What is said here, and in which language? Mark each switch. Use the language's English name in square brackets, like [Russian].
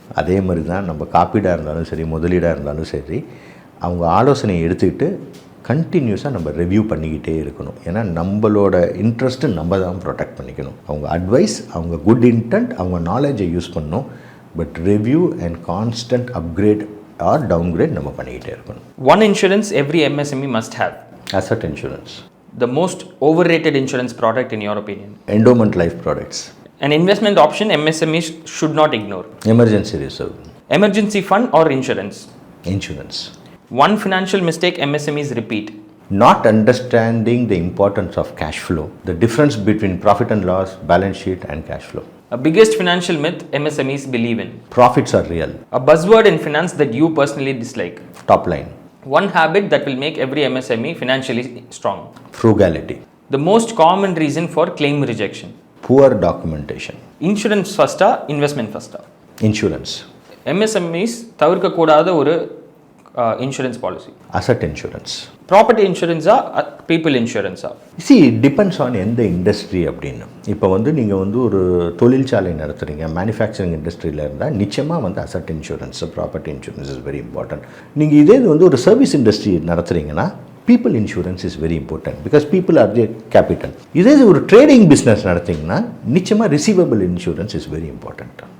[Tamil] அதே மாதிரி தான் நம்ம காப்பீடாக இருந்தாலும் சரி, முதலீடாக இருந்தாலும் சரி, அவங்க ஆலோசனையை எடுத்துக்கிட்டு கண்டினியூஸாக நம்ம ரிவ்யூ பண்ணிக்கிட்டே இருக்கணும். ஏன்னா நம்மளோட இன்ட்ரெஸ்ட்டு நம்ம தான் ப்ரொடெக்ட் பண்ணிக்கணும். அவங்க அட்வைஸ், அவங்க குட் இன்டென்ட், அவங்க நாலேஜை யூஸ் பண்ணணும். [English] but review and constant upgrade or downgrade [Tamil] நம்ம பண்ணிக்கிட்டே இருக்கணும். [English] One insurance every MSME must have. Asset insurance. The most overrated insurance product in your opinion? Endowment life products. An investment option MSMEs should not ignore. Emergency reserve. Emergency fund or insurance? Insurance. One financial mistake MSMEs repeat. Not understanding the importance of cash flow. The difference between profit and loss, balance sheet and cash flow. A biggest financial myth MSMEs believe in. Profits are real. A buzzword in finance that you personally dislike. Top line. One habit that will make every MSME financially strong. Frugality. The most common reason for claim rejection. Poor documentation. Insurance first-ஆ, investment first-ஆ? Insurance. [Tamil] MSMEs தவிர்க்க கூடாத ஒரு insurance policy. [English] Asset insurance. [Tamil] Property இன்சூரன்ஸா, people இன்சூரன்ஸா? [English] See, it depends on [Tamil] எந்த industry அப்படின்னு. இப்போ வந்து நீங்கள் வந்து ஒரு தொழிற்சாலை நடத்துகிறீங்க, மேனுஃபேக்சரிங் இண்டஸ்ட்ரியில் இருந்தால் நிச்சயமாக வந்து asset insurance, property insurance [English] Is very important. [Tamil] நீங்கள் இதே வந்து ஒரு service industry நடத்துகிறீங்கன்னா [English] People insurance is very important because people are the capital. [Tamil] இதே ஒரு ட்ரேடிங் பிஸ்னஸ் நடத்திங்கன்னா நிச்சயமாக receivable insurance [English] Is very important.